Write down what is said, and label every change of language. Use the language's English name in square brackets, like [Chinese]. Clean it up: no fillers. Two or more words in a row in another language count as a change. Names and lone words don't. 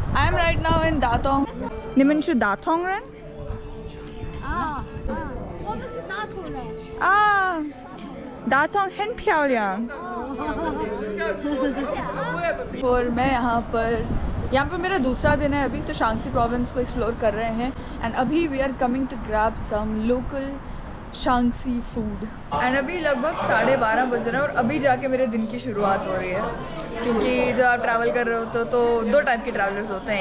[English] I am right now in Datong. [Chinese] 你们去 Datong 人？我们是大同人。 Datong 很漂亮。 [Hindi] और मैं यहाँ पर मेरा दूसरा दिन है अभी, तो शांसी प्रोविंस को एक्सप्लोर कर रहे हैं एंड अभी [English] we are coming to grab some local Shanxi food and [Hindi] अभी लगभग 12:30 बज रहे हैं और अभी जाके मेरे दिन की शुरुआत हो रही है, क्योंकि जब आप ट्रैवल कर रहे होते हो तो दो टाइप के ट्रैवलर्स होते हैं।